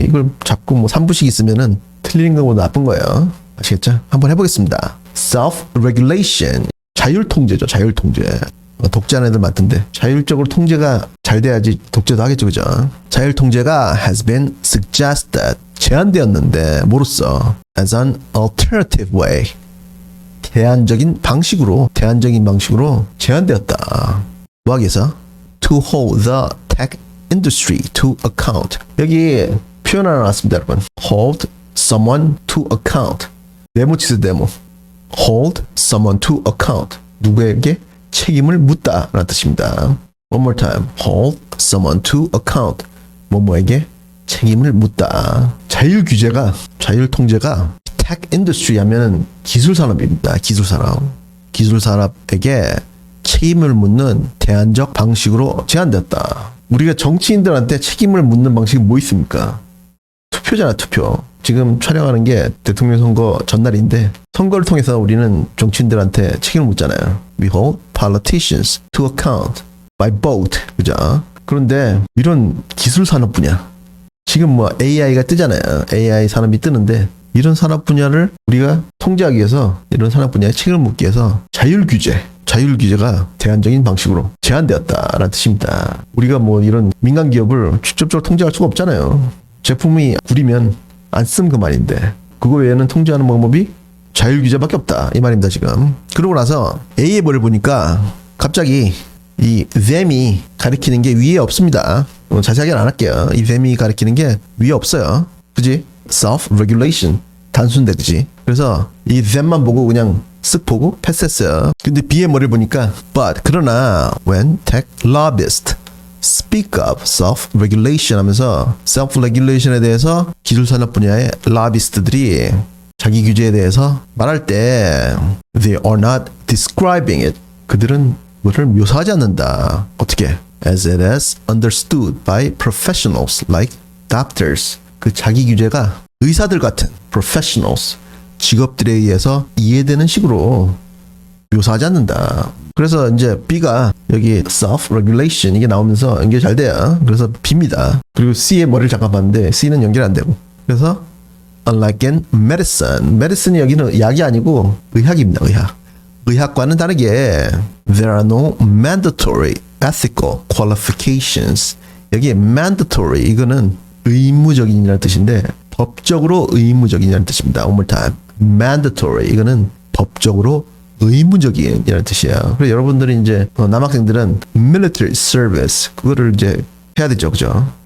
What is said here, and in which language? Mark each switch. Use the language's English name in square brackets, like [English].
[Korean] 이걸 자꾸 뭐 3부씩 있으면은 틀린 거보다 나쁜 거예요. 아시겠죠? 한번 해보겠습니다. Self-regulation, 자율통제죠. 자율통제. 독재하는 애들 많던데 자율적으로 통제가 잘 돼야지 독재도 하겠죠, 그죠? 자율통제가 [English] has been suggested, [Korean] 제안되었는데 뭐로써? [English] as an alternative way, [Korean] 대안적인 방식으로 제안되었다. 뭐 하기 위해서? [English] to hold the tech industry to account. [Korean] 여기 표현 하나 나왔습니다, 여러분. [English] hold someone to account. [Korean] 네모치스 네모. [English] hold someone to account. [Korean] 누구에게 책임을 묻다 라는 뜻입니다. [English] One more time. hold someone to account. [Korean] 뭐뭐에게 책임을 묻다. 자율통제가 tech industry 하면 기술산업입니다. 기술산업에게 책임을 묻는 대안적 방식으로 제안됐다. 우리가 정치인들한테 책임을 묻는 방식이 뭐 있습니까? 투표잖아, 투표. 지금 촬영하는 게 대통령 선거 전날인데 선거를 통해서 우리는 정치인들한테 책임을 묻잖아요. [English] We hold politicians to account by vote. [Korean] 그죠? 그런데 이런 기술 산업 분야, 지금 뭐 AI가 뜨잖아요. AI 산업이 뜨는데 이런 산업 분야를 우리가 통제하기 위해서, 이런 산업 분야에 책임을 묻기 위해서 자율규제가 대안적인 방식으로 제안되었다라는 뜻입니다. 우리가 뭐 이런 민간 기업을 직접적으로 통제할 수가 없잖아요. 제품이 구리면 안 쓰면 그만인데 그거 외에는 통제하는 방법이 자율규제밖에 없다, 이 말입니다, 지금. 그러고 나서 A의 뭐를 보니까 갑자기 이 them이 가리키는 게 위에 없습니다. 자세하게는 안 할게요. 이 them이 가리키는 게 위에 없어요. 그지? self-regulation. 단순대, 그지? 그래서 이 them만 보고 그냥 쓱 보고 패스했어요. 근데 B의 뭐를 보니까 but, 그러나 [English] when tech lobbyists speak of self-regulation [Korean] 하면서 self-regulation에 대해서 기술산업 분야의 로비스트들이 자기 규제에 대해서 말할 때 [English] they are not describing it. [Korean] 그들은 그것을 묘사하지 않는다. 어떻게? [English] as it is understood by professionals like doctors. [Korean] 그 자기 규제가 의사들 같은 professionals, 직업들에 의해서 이해되는 식으로 묘사하지 않는다. 그래서 이제 B가 여기 self-regulation 이게 나오면서 연결 잘 돼요. 그래서 B입니다. 그리고 C의 머리를 잠깐 봤는데 C는 연결 안 되고. 그래서 [English] unlike in medicine [Korean] 이 여기는 약이 아니고 의학입니다. 의학과는 다르게 [English] there are no mandatory ethical qualifications. [Korean] 여기 mandatory, 이거는 의무적인이라는 뜻인데 법적으로 의무적인이라는 뜻입니다. [English] One more time. [Korean] mandatory, 이거는 법적으로 의무적인이라는 뜻이에요. 그래서 여러분들이 이제 남학생들은 military service, 그거를 이제 해야 되죠, 그죠?